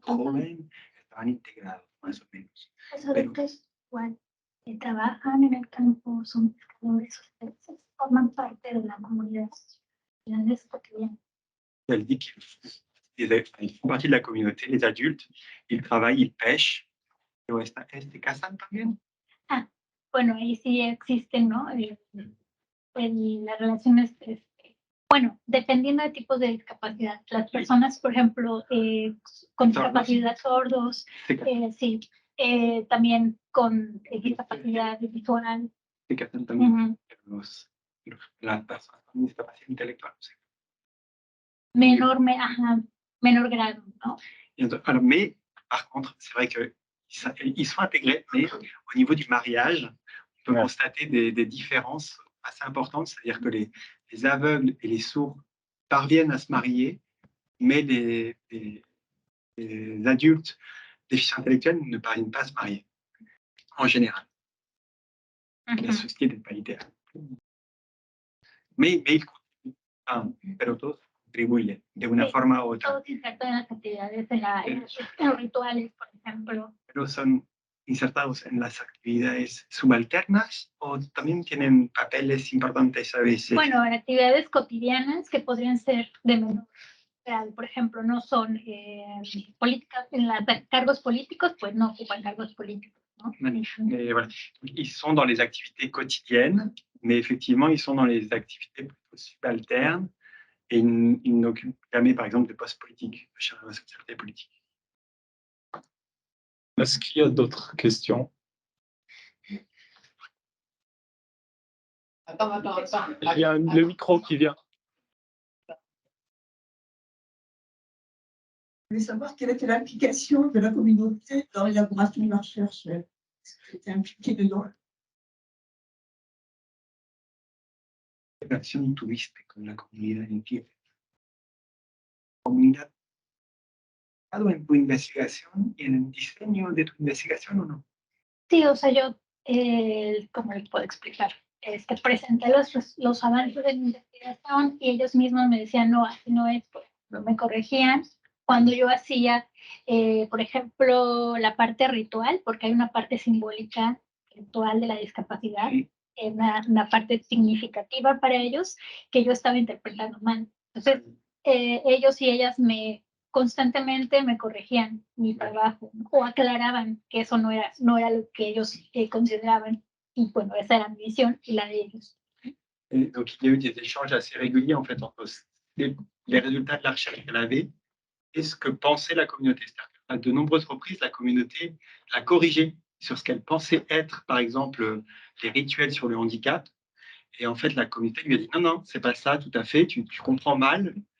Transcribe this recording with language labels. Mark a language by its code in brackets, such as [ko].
[es] Joven estaban integrados, más o menos. los adultos igual trabajan en el campo, son pescadores, ustedes forman parte de la comunidad sociales cotidiana. [fr] Elle dit qu'ils font partie de la communauté, les adultes, ils travaillent, ils pêchent. [es] Pero casan también. Bueno, ahí sí existen, ¿no? Las relaciones, bueno, dependiendo de tipos de discapacidad. Las personas, por ejemplo, con discapacidad sordos, sí, también con discapacidad visual. Se casan también. Ujú. Las personas con discapacidad intelectual. Menor grado, ¿no? [fr] Alors, mais par contre, c'est vrai qu'ils sont intégrés, mais au niveau du mariage, on peut constater des différences assez importantes, c'est-à-dire que les aveugles et les sourds parviennent à se marier, mais les adultes déficients intellectuels ne parviennent pas à se marier, en général. La société n'est pas idéale. Mais ils contribuent, [es] pero todos contribuyen de una forma u otra. Todos insertan en las actividades, en los rituales, por ejemplo. Pero son insertados en las actividades subalternas o también tienen papeles importantes a veces. Bueno, en actividades cotidianas que podrían ser de menor grado, por ejemplo, no son políticas, en los cargos políticos, pues no ocupan cargos políticos, ¿no? [fr] Mais voilà. Ils sont dans les activités quotidiennes, mais effectivement, ils sont dans les activités plutôt subalternes et ils n'occupent jamais, par exemple, de postes politiques, de responsabilité politique. Est-ce qu'il y a d'autres questions? Attends. Il y a le micro qui vient. Je voulais savoir quelle était l'implication de la communauté dans l'élaboration de la recherche. Est-ce que c'était impliqué dedans? [es] ¿Qué relación tuviste con la comunidad en Kiev? ¿Comunidad en tu investigación y en el diseño de tu investigación o no? Sí, o sea, yo, ¿cómo les puedo explicar? Presenté los avances de mi investigación y ellos mismos me decían, no, así no es, pues, no me corregían. Cuando yo hacía, por ejemplo, la parte ritual, porque hay una parte simbólica ritual de la discapacidad, Sí. Una parte significativa para ellos que yo estaba interpretando mal. Entonces, ellos y ellas constantemente me corregían mi trabajo, ¿no? O aclaraban que eso no era lo que ellos consideraban. Y bueno, esa era mi visión y la de ellos. [fr] Et donc, il y a eu des échanges assez réguliers en fait entre les résultats de la recherche qu'elle avait et ce que pensait la communauté. C'est-à-dire qu'à de nombreuses reprises, la communauté l'a corrigée sur ce qu'elle pensait être, par exemple, les rituels sur le handicap. Et en fait, la communauté lui a dit non, c'est pas ça, tout à fait, tu comprends mal.